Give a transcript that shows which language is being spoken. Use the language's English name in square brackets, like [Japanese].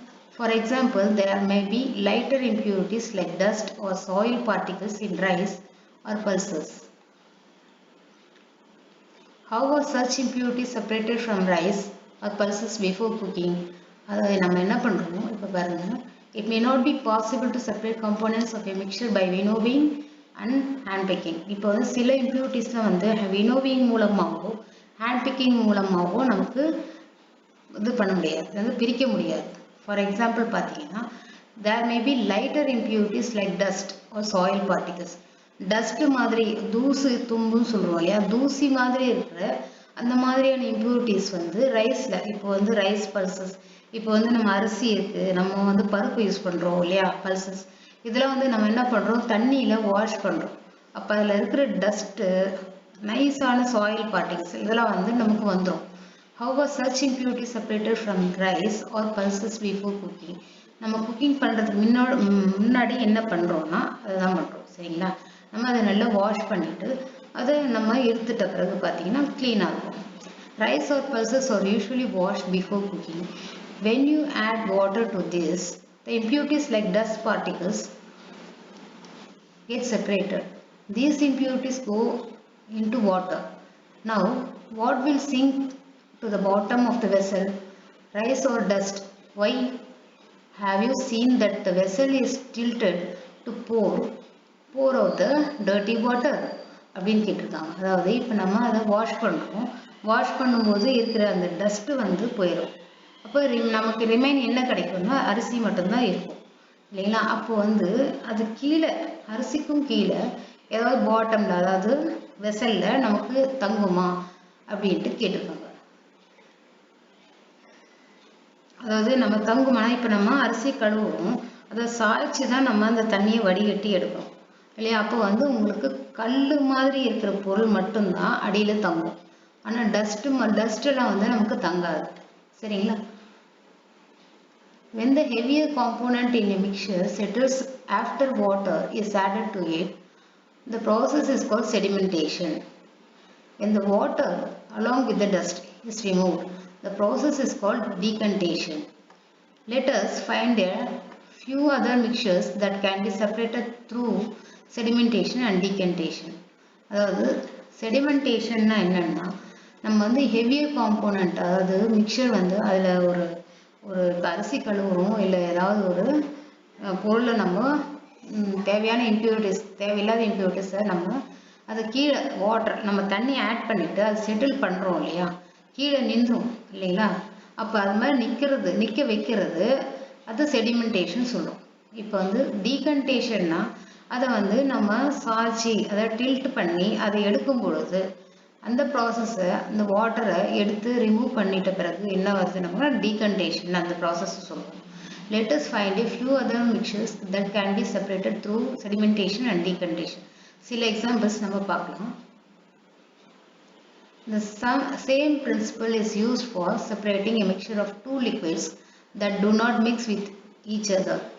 [English] For example, there may be lighter impurities like dust or soil particles in rice or pulses. How are such impurities separated from rice or pulses before cooking? [Tamil] அதாவது நம்ம என்ன பண்ணுறோம் இப்போ பாருங்க, [English] it may not be possible to separate components of a mixture by winnowing and hand picking. [Tamil] இப்போ வந்து சில impuritiesலாம் வந்து winnowing மூலமாகவோ hand picking மூலமாகவோ நமக்கு இது பண்ண முடியாது, வந்து பிரிக்க முடியாது. [English] for example [Tamil] பார்த்தீங்கன்னா, [English] there may be lighter impurities like dust or soil particles. [Tamil] Dust மாதிரி தூசு தும்புன்னு சொல்லுவோம் இல்லையா, தூசி மாதிரி இருக்கிற அந்த மாதிரியான இம்ப்யூரிட்டிஸ் வந்து ரைஸில், இப்போ வந்து ரைஸ் பல்சஸ், இப்போ வந்து நம்ம அரிசி இருக்குது, நம்ம வந்து பருப்பு யூஸ் பண்ணுறோம் இல்லையா, பல்சஸ், இதெல்லாம் வந்து நம்ம என்ன பண்ணுறோம், தண்ணியில் வாஷ் பண்ணுறோம். அப்போ அதில் இருக்கிற டஸ்ட்டு, நைஸான சாயில் பார்ட்டிகல்ஸ் இதெல்லாம் வந்து நமக்கு வந்துடும். [English] How was such impurities separated from rice or pulses before cooking? [Tamil] நம்ம குக்கிங் பண்ணுறதுக்கு முன்னாடி என்ன பண்ணுறோன்னா அதுதான் பண்ணுறோம். சரிங்களா? நம்ம அதை நல்லா வாஷ் பண்ணிவிட்டு அதை நம்ம எடுத்துட்ட பிறகு பார்த்தீங்கன்னா க்ளீனாக இருக்கும். [English] Rice are pulses are usually wash before cooking. When you add water to this, the impurities like dust particles get separated. These impurities go into water. Now, what will sink to the bottom of the vessel? Rice or dust? Why? Have you seen that the vessel is tilted to pour out the dirty water? [Tamil] அப்படின்னு கேட்டிருக்காங்க. அதாவது இப்போ நம்ம அதை wash பண்ணுறோம், wash பண்ணும்போது இருக்கிற அந்த டஸ்ட்டு வந்து போயிடும். அப்போ நமக்கு ரிமைன் என்ன கிடைக்கும்னா அரிசி மட்டும்தான் இருக்கும் இல்லைங்களா? அப்போ வந்து அது கீழே, அரிசிக்கும் கீழே ஏதாவது பாட்டமில், அதாவது வெசலில் நமக்கு தங்குமா அப்படின்ட்டு கேட்டிருக்காங்க. அதாவது நம்ம தங்குமானா, இப்போ நம்ம அரிசி கழுவுறோம், அதை சாய்ச்சி தான் நம்ம அந்த தண்ணியை வடிகட்டி எடுக்கிறோம் இல்லையா? அப்போ வந்து உங்களுக்கு கல் மாதிரி இருக்கிற பொருள் மட்டும்தான் அடியில் தங்கும். ஆனால் டஸ்ட்டெல்லாம் வந்து நமக்கு தங்காது. சரிங்களா? [English] When the heavier component in a mixture settles after water is added to it, the process is called sedimentation. When the water along with the dust is removed, the process is called decantation. Let us find a few other mixtures that can be separated through sedimentation and decantation. [Tamil] அதாவது செடிமெண்டேஷன்னா என்னன்னா, நம்ம வந்து heavier component, அதாவது mixer வந்து அதில் ஒரு அரிசி கழுவுறோம், இல்லை ஏதாவது ஒரு பொருளை நம்ம தேவையான இம்ப்யூரிட்டிஸ், தேவையில்லாத இம்ப்யூரிட்டிஸை நம்ம அதை கீழே வாட்டர், நம்ம தண்ணி ஆட் பண்ணிவிட்டு அதை செட்டில் பண்ணுறோம் இல்லையா, கீழே நின்றும் இல்லைங்களா? அப்போ அது மாதிரி நிற்க வைக்கிறது அது செடிமெண்டேஷன் சொல்லுவோம். இப்போ வந்து டீகன்டேஷன்னா அதை வந்து நம்ம சாய்ச்சி, அதை டில்ட் பண்ணி அதை எடுக்கும் பொழுது அந்த ப்ராசஸை, அந்த வாட்டரை எடுத்து ரிமூவ் பண்ணிட்ட பிறகு என்ன வருது நம்ம டீகன்டேஷன் அந்த ப்ராசஸ் சொல்லுவோம். [English] Let us find a few other mixtures that can be separated through sedimentation and decantation. [Tamil] சில எக்ஸாம்பிள்ஸ் நம்ம பார்க்கலாம். [English] The same principle is used for separating a mixture of two liquids that do not mix with each other.